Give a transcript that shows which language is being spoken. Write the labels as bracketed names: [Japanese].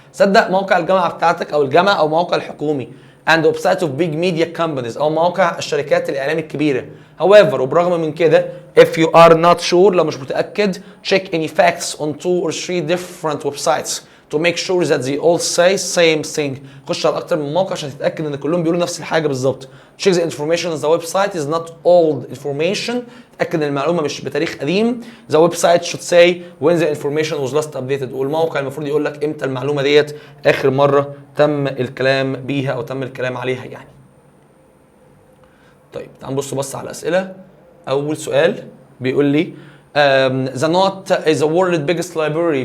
[Arabic] صدق موقع الجامعة بتاعتك أو الجامعة أو موقع الحكومي. [English] And websites of big media companies [Arabic] أو مواقع الشركات الإعلام الكبيرة. [English] However [Arabic] وبرغم من كده [English] if you are not sure [Arabic] لو مش متأكد [English] check any facts on 2 or 3 different websites to make sure that they all say same thing. [Arabic] خش على أكتر من موقع عشان تتأكد إن كلهم بيقولوا نفس الحاجة بالظبط. [English] Check the information on the website is not old information. [Arabic] تأكد إن المعلومة مش بتاريخ قديم. [English] The website should say when the information was last updated. [Arabic] والموقع المفروض يقول لك إمتى المعلومة ديت آخر مرة تم الكلام بيها أو تم الكلام عليها يعني. طيب تعال نبص بس على الأسئلة. أول سؤال بيقول لي [English] the Knot is the world's biggest library.